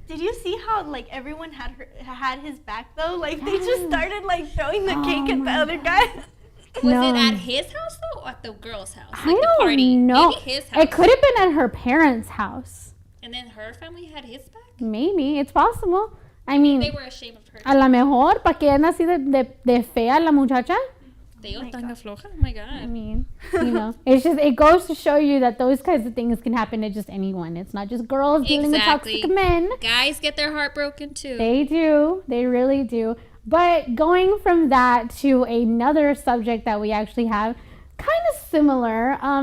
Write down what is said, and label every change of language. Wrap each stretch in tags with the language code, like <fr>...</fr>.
<en>Did you see how, like, everyone had his back, though? Like, they just started, like, throwing the cake at the other guy. Was it at his house, though, or at the girl's house? Like, I don't know. Maybe his house. It could have been at her parents' house. And then her family had his back? Maybe. It's possible. I mean, they were ashamed of her.</en> <es>A lo mejor, ¿para qué anda así de fea la muchacha? Tanga floja.</es> <en>Oh my god. I mean, you know, it goes to show you that those kinds of things can happen to just anyone. It's not just girls dealing with toxic men. Guys get their heart broken too. They do. They really do. But going from that to another subject that we actually have, kind of similar.</en>